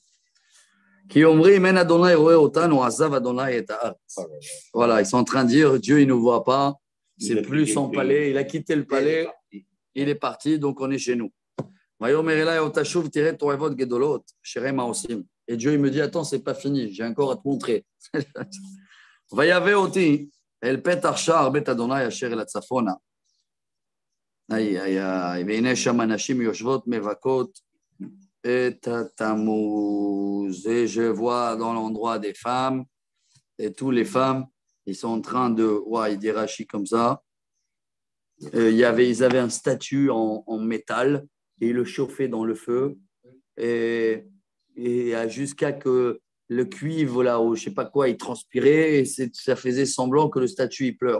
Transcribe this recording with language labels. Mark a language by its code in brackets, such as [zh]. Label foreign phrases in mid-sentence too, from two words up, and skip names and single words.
[fr] Voilà, ils sont en train de dire, Dieu, il ne nous voit pas, c'est plus son palais, il a quitté le palais, il est parti, donc on est chez nous. Et Dieu, il me dit, attends, c'est pas fini, j'ai encore à te montrer. Aïe, aïe, aïe. [he] והנה שם הנשים יושבות מבכות את התמוז. [fr] Et je vois dans l'endroit des femmes, et tous les femmes, ils sont en train de, ouais, il dit Rachi comme ça. Ils avaient un statut en métal, et ils le chauffaient dans le feu, et jusqu'à que le cuivre, là, ou je ne sais pas quoi, il transpirait et ça faisait semblant que le statut, il pleure.